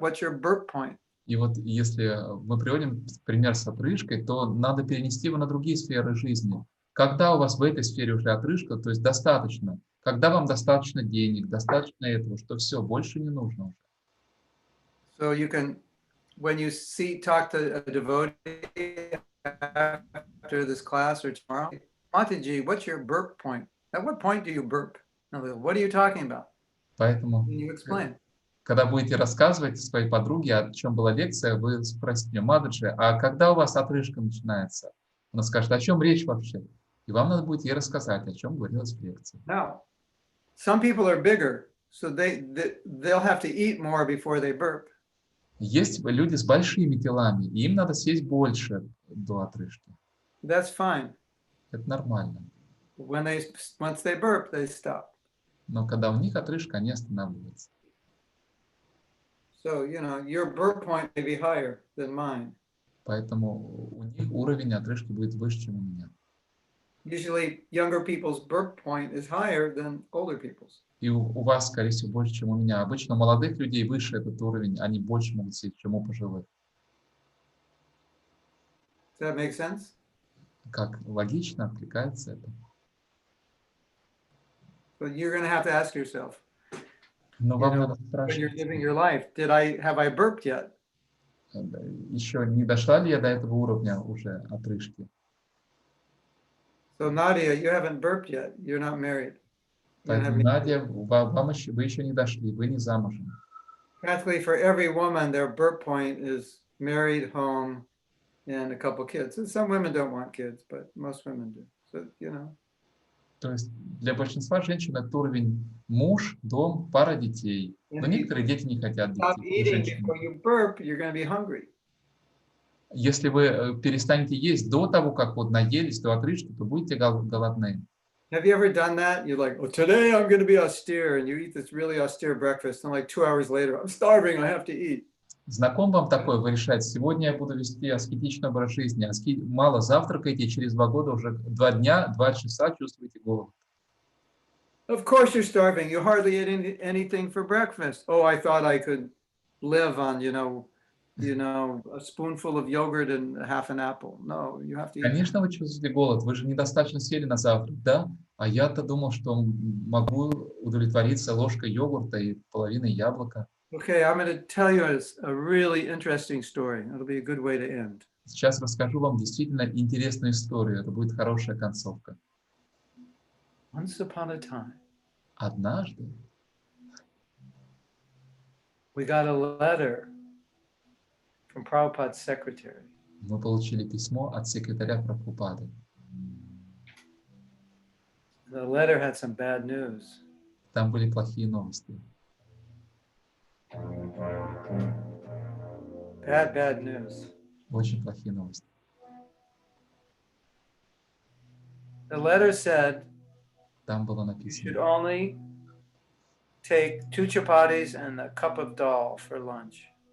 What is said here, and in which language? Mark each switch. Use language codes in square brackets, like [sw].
[en] What's your burp point? [ru] И вот если мы приводим пример с отрыжкой, то надо перенести его на другие сферы жизни. Когда у вас в этой сфере уже отрыжка, то есть достаточно. Когда вам достаточно денег, достаточно этого, что все, больше не нужно уже. [en] So you can, when you talk to a devotee after this class or tomorrow, Mataji, what's your burp point? At what point do you burp? What are you talking about? [ru] Поэтому, [en] Can you explain? [ru] когда будете рассказывать своей подруге, о чем была лекция, вы спросите ее: Мададжи, а когда у вас отрыжка начинается? Она скажет: о чем речь вообще? И вам надо будет ей рассказать, о чем говорилось в лекции. [en] Now, some people are bigger, so they'll have to eat more before they burp. [ru] Есть люди с большими телами, и им надо съесть больше до отрыжки. [en] That's fine. [ru] Это нормально. [en] Once they burp, they stop. [ru] Но когда у них отрыжка, они останавливаются. [en] So, your birth point may be higher than mine. [ru] Поэтому у них уровень отрыжки будет выше, чем у меня. [en] Usually, younger people's birth point is higher than older people's. [ru] И у вас, скорее всего, больше, чем у меня. Обычно у молодых людей выше этот уровень, они больше могут сесть, чем у пожилых. [en] Does that make sense? [ru] Как логично откликается это. [en] So you're going to have to ask yourself, [ru] Но вам надо [en] when you're [ru] спрашивать, [en] living your life, have I burped yet? [ru] еще не дошла ли я до этого уровня уже отрыжки? [en] So Nadia, you haven't burped yet. You're not married. You don't have [ru] Поэтому, [en] any- [ru] Надя, вы еще не дошли, вы не замужем. [en] Practically for every woman, their birth point is married, home, and a couple kids. And some women don't want kids, but most women do. So, [ru] То есть для большинства женщин это уровень муж, дом, пара детей. Но некоторые дети не хотят [en] stop [ru] детей. [en] eating [ru] Женщины. [en] before you burp, you're going to be hungry. [ru] Если вы перестанете есть до того, как вот наелись до отрыжки, то будете голодны. [en] Have you ever done that? You're like, well, today I'm going to be austere, and you eat this really austere breakfast, and like 2 hours later, I'm starving, I have to eat. [ru] Знаком вам такое? Вы решаете, сегодня я буду вести аскетичный образ жизни, мало завтракаете, через 2 года уже 2 дня, 2 часа чувствуете голод. [en] Of course you're starving. You hardly ate anything for breakfast. Oh, I thought I could live on, a spoonful of yogurt and half an apple. No, you have to eat. [ru] Конечно, вы чувствуете голод, вы же недостаточно съели на завтрак, да? А я-то думал, что могу удовлетвориться ложкой йогурта и половиной яблока. [en] Okay, I'm going to tell you a really interesting story. It'll be a good way to end. [ru] Сейчас расскажу вам действительно интересную историю, это будет хорошая концовка. [en] Once upon a time, [ru] Однажды [en] we got a letter from Prabhupada's secretary. [ru] мы получили письмо от секретаря Прабхупады. [en] The letter had some bad news. [ru] Там были плохие новости. [en] Bad news. [ru] Очень плохие новости. [en] The letter said [ru] Там было [en] you should [ru] написано, [en] only take 2 chapatis and a cup of dal for lunch.